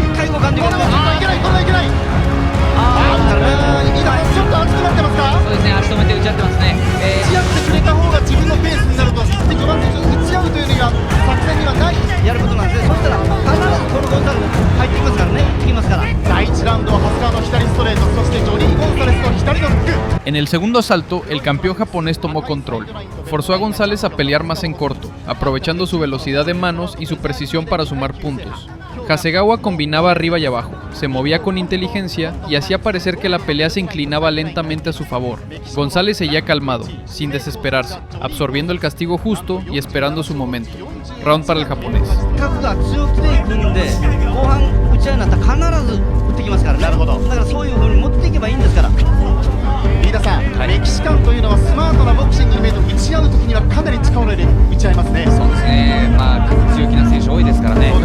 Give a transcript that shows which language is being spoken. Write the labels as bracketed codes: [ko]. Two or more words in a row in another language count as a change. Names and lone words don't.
[ja] 一回動かんでください。あ、いけない、これはいけない。今ちょっと熱くなってますか。そうですね、足止めて打ち合ってますね。打ち合ってくれた方が自分のペースになると、序盤で打ち合うというには作戦にはないやることなんですね。そしたら必ずこのゴンザレス入ってきますからね。いきますから。第1ラウンドは長谷川の左ストレート、そしてジョニー・ゴンサレスの左のフック。 [es] En el segundo asalto, el campeón japonés tomó control. Forzó a González a pelear más en corto, aprovechando su velocidad de manos y su precisión para sumar puntos. Hasegawa combinaba arriba y abajo, se movía con inteligencia y hacía parecer que la pelea se inclinaba lentamente a su favor. González seguía calmado, sin desesperarse, absorbiendo el castigo justo y esperando su momento. Round para el japonés. [ja] 角が強くていくんで、後半打ち合いになったら必ず打ってきますからね。なるほど。だからそういう風に持っていけばいいんですから。飯田さん、メキシカンというのはスマートなボクシングに見えて打ち合う時にはかなり力を入れて打ち合いますね。そうですね、まあ強気な選手多いですからね。